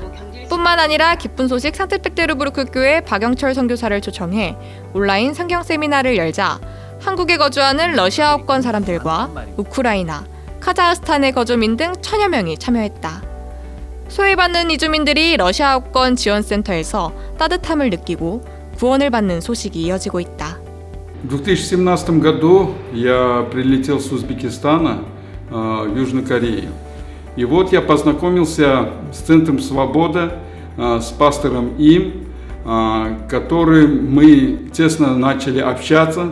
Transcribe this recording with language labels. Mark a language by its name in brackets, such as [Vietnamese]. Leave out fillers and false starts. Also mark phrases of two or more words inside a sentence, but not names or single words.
[Korean] 뿐만 아니라 기쁜 소식 상트페테르부르크 교회 박영철 선교사를 초청해 온라인 성경 세미나를 열자 한국에 거주하는 러시아어권 사람들과 우크라이나, 카자흐스탄의 거주민 등 1000여 명이 참여했다. 소외받는 이주민들이 러시아어권 지원센터에서 따뜻함을 느끼고 구원을 받는 소식이 이어지고 있다. [Russian] В 2017 году я прилетел с Узбекистана в Южную Корею. И вот я познакомился с Центром Свобода, с пастором им, которым мы тесно начали общаться.